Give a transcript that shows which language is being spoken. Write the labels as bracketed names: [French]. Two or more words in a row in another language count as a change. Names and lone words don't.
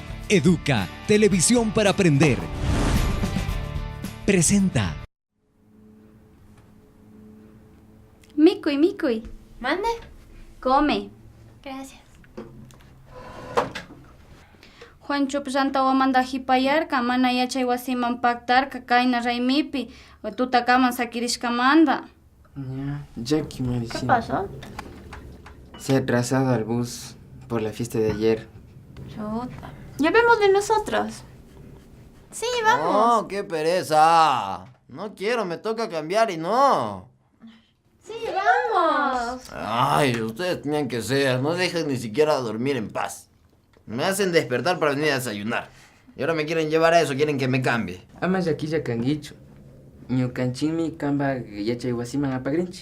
[Spanish] Educa, televisión para aprender. Presenta. [Quechua] Mikuy, Mikuy. [Spanish] ¿Mande? Come. Gracias. [Quechua] Juancho manda hipayarka, mana yachay wasiman paktarka, kayna raymipi, tutakaman sakirishkamanta. [Spanish] Jackie, ¿Qué Maricina. pasó? Se ha atrasado al bus por la fiesta de ayer. Chuta. Llevémosle nosotros. Sí, vamos. No, qué pereza. No quiero, me toca cambiar y no. Sí, vamos. Ay, ustedes tenían que ser, no dejan ni siquiera dormir en paz. Me hacen despertar para venir a desayunar. Y ahora me quieren llevar a eso, quieren que me cambie. [Quechua] Ama yaquilla canguicho. Ñucanchimi kamba yachay wasiman apagrinchi.